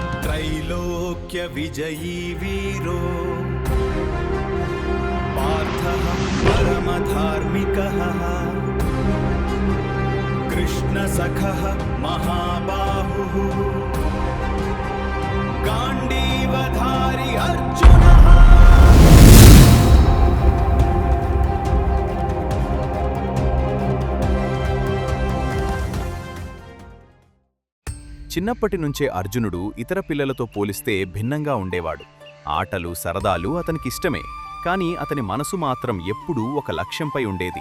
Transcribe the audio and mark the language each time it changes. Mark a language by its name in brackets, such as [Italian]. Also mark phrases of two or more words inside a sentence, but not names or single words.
[Sanskrit] त्रैलोक्य विजयी वीरो पार्थः परमधार्मिकः कृष्णसखः महाबाहुः गाण्डीवधारी अर्जुनः। [Telugu] చిన్నప్పటి నుంచే అర్జునుడు ఇతర పిల్లలతో పోలిస్తే భిన్నంగా ఉండేవాడు. ఆటలు సరదాలు అతనికిష్టమే, కాని అతని మనసు మాత్రం ఎప్పుడూ ఒక లక్ష్యంపై ఉండేది.